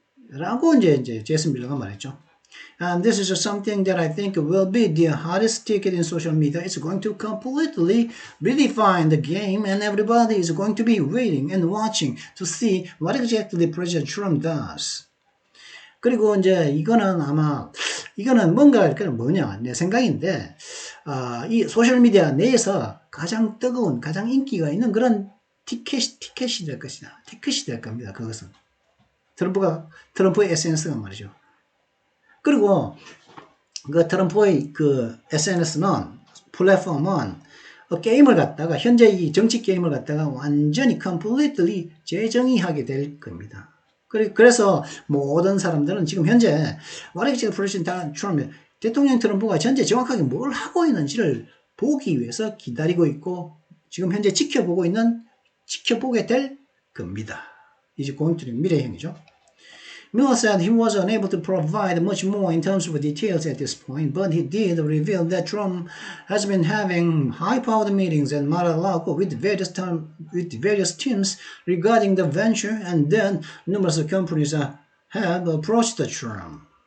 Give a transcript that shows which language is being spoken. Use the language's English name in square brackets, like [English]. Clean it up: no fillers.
[Korean] 라고 이제 제이슨 밀러가 말했죠. [English] And this is something that I think will be the hottest ticket in social media. It's going to completely redefine the game and everybody is going to be waiting and watching to see what exactly President Trump does. [Korean] 그리고 이제 이거는 뭔가 뭐냐 내 생각인데 이 소셜미디어 내에서 가장 뜨거운 가장 인기가 있는 그런 티켓이 될 것이다. 티켓이 될 겁니다. 그것은 트럼프의 SNS가 말이죠. 그리고 그 트럼프의 그 SNS는 플랫폼은 게임을 갖다가 현재 이 정치 게임을 갖다가 완전히 completely 재정의하게 될 겁니다. 그래서 모든 사람들은 지금 현재 와르기치가 프레시던트 트럼프 대통령 트럼프가 현재 정확하게 뭘 하고 있는지를 보기 위해서 기다리고 있고 지금 현재 지켜보게 될 겁니다. 이제 고인트는 미래형이죠. [English] Miller said he was unable to provide much more in terms of details at this point, but he did reveal that Trump has been having high-powered meetings at Mar-a-Lago with various teams regarding the venture, and then numerous companies have approached Trump.